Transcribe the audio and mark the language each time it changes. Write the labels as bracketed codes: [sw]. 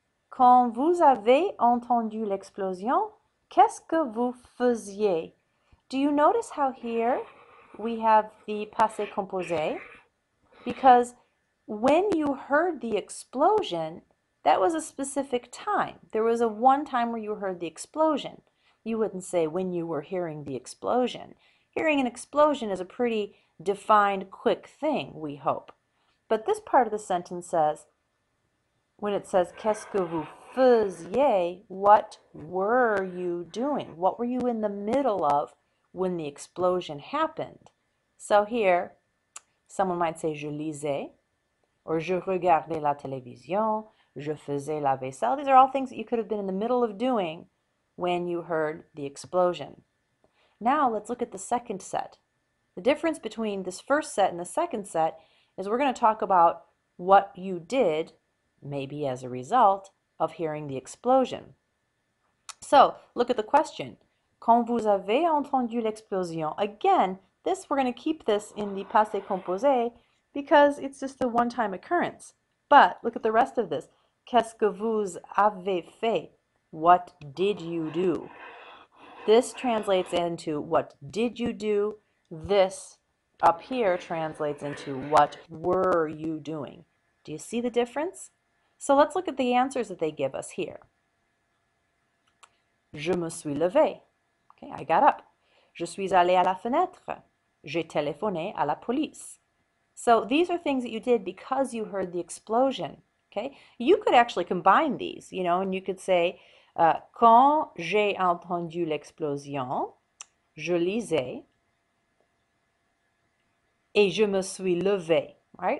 [fr] Quand vous avez entendu l'explosion, qu'est-ce que vous faisiez? [en] Do you notice how here we have the passé composé? Because when you heard the explosion, that was a specific time. There was a one time where you heard the explosion. You wouldn't say when you were hearing the explosion. Hearing an explosion is a pretty defined, quick thing, we hope. But this part of the sentence says, when it says, qu'est-ce que vous faisiez, what were you doing? What were you in the middle of when the explosion happened? So here, someone might say, je lisais, or je regardais la télévision, je faisais la vaisselle. These are all things that you could have been in the middle of doing when you heard the explosion. Now let's look at the second set. The difference between this first set and the second set is we're going to talk about what you did, maybe as a result of hearing the explosion. So look at the question. [fr] Quand vous avez entendu l'explosion. [en] Again, we're going to keep this in the passé composé because it's just a one-time occurrence. But look at the rest of this. [fr] Qu'est-ce que vous avez fait? [en] What did you do? This translates into what did you do? This up here translates into what were you doing? Do you see the difference? So let's look at the answers that they give us here. [fr] Je me suis levé. Okay, I got up. Je suis allé à la fenêtre. J'ai téléphoné à la police. [en] So these are things that you did because you heard the explosion. Okay, you could actually combine these, and you could say, quand j'ai entendu l'explosion, je lisais et je me suis levé. Right?